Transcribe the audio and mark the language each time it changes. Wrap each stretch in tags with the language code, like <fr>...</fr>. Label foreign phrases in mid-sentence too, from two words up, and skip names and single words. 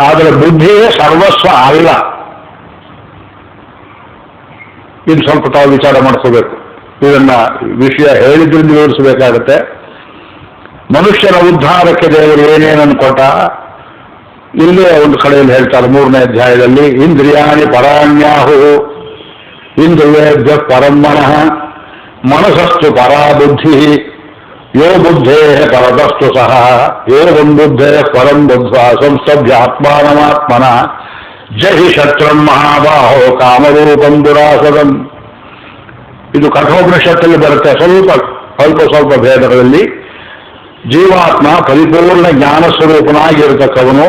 <kn>ಆದರೆ ಬುದ್ಧಿಯೇ ಸರ್ವಸ್ವ ಅಲ್ಲ. ಇನ್ನು ಸ್ವಲ್ಪ ತಾವು ವಿಚಾರ ಮಾಡ್ಕೋಬೇಕು. ಇದನ್ನ ವಿಷಯ ಹೇಳಿದ್ರಿಂದ ವಿವರಿಸಬೇಕಾಗತ್ತೆ. ಮನುಷ್ಯನ ಉದ್ಧಾರಕ್ಕೆ ದೇವರು ಏನೇನನ್ನು ಕೊಟ್ಟ ಇಲ್ಲೇ ಒಂದು ಕಡೆಯಲ್ಲಿ ಹೇಳ್ತಾರೆ 3ನೇ ಅಧ್ಯಾಯದಲ್ಲಿ,</kn> <sa>ಇಂದ್ರಿಯಾಣಿ ಪರಾಣ್ಯಾಹು ಇಂದ್ರಿಯೇಭ್ಯ ಪರಂ ಮನಃ ಮನಸಸ್ತು ಪರಾ ಬುದ್ಧಿ ಯೋ ಬುದ್ಧೇ ಪರದಸ್ತು ಸಹ ಏವಂ ಬುದ್ಧೇ ಪರಂ ಬುದ್ಧ ಸಂಸ್ತಭ್ಯ ಆತ್ಮಾನಮಾತ್ಮನ ಜಹಿ ಶತ್ರಂ ಮಹಾಬಾಹೋ ಕಾಮರೂಪಂ ದುರಾಸದಂ.</sa> <kn>ಇದು ಕಠೋಪನಿಷತ್ತಲ್ಲಿ ಬರುತ್ತೆ. ಸ್ವಲ್ಪ ಭೇದಗಳಲ್ಲಿ ಜೀವಾತ್ಮ ಪರಿಪೂರ್ಣ ಜ್ಞಾನ ಸ್ವರೂಪನಾಗಿರತಕ್ಕವನು.</kn>